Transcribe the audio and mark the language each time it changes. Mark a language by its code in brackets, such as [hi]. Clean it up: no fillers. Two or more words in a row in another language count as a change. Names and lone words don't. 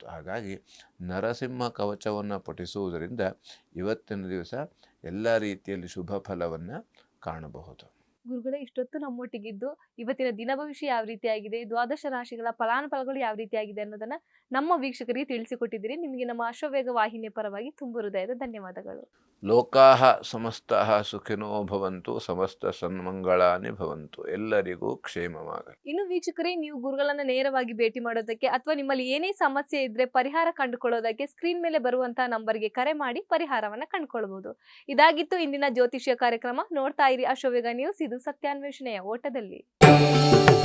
[kn] ಹಾಗಾಗಿ ನರಸಿಂಹ ಕವಚವನ್ನು ಪಠಿಸುವುದರಿಂದ ಇವತ್ತಿನ ದಿವಸ ಎಲ್ಲ ರೀತಿಯಲ್ಲಿ ಶುಭ ಫಲವನ್ನು ಕಾಣಬಹುದು. ಗುರುಗಳೇ, ಇಷ್ಟೊತ್ತು ನಮ್ಮೊಟ್ಟಿಗಿದ್ದು ಇವತ್ತಿನ ದಿನ ಭವಿಷ್ಯ ಯಾವ ರೀತಿಯಾಗಿದೆ, ದ್ವಾದಶ ರಾಶಿಗಳ ಫಲಾನುಫಲಗಳು ಯಾವ ರೀತಿಯಾಗಿದೆ ಅನ್ನೋದನ್ನ ನಮ್ಮ ವೀಕ್ಷಕರಿಗೆ ತಿಳಿಸಿಕೊಟ್ಟಿದ್ದೀರಿ. ನಿಮಗೆ ನಮ್ಮ ಅಶ್ವವೇಗ ವಾಹಿನಿಯ ಪರವಾಗಿ ತುಂಬ ಹೃದಯದ ಧನ್ಯವಾದಗಳು. [sa] ಲೋಕಾಹ ಸಮಸ್ತಃ ಸುಖಿನೋ ಭವಂತು, ಸಮಸ್ತ ಸನ್ಮಂಗಳಾನಿ ಭವಂತು. [kn] ಎಲ್ಲರಿಗೂ ಕ್ಷೇಮವಾಗಲಿ. ಇನ್ನು ವೀಕ್ಷಕರೇ, ನೀವು ಗುರುಗಳನ್ನ ನೇರವಾಗಿ ಭೇಟಿ ಮಾಡೋದಕ್ಕೆ ಅಥವಾ ನಿಮ್ಮಲ್ಲಿ ಏನೇ ಸಮಸ್ಯೆ ಇದ್ರೆ ಪರಿಹಾರ ಕಂಡುಕೊಳ್ಳೋದಕ್ಕೆ ಸ್ಕ್ರೀನ್ ಮೇಲೆ ಬರುವಂತಹ ನಂಬರ್ಗೆ ಕರೆ ಮಾಡಿ ಪರಿಹಾರವನ್ನ ಕಂಡುಕೊಳ್ಬಹುದು. ಇದಾಗಿತ್ತು ಇಂದಿನ ಜ್ಯೋತಿಷ್ಯ ಕಾರ್ಯಕ್ರಮ. ನೋಡ್ತಾ ಇರಿ ಅಶ್ವವೇಗ ನ್ಯೂಸ್. ಇದು ಸತ್ಯಾನ್ವೇಷಣೆಯ ಓಟದಲ್ಲಿ.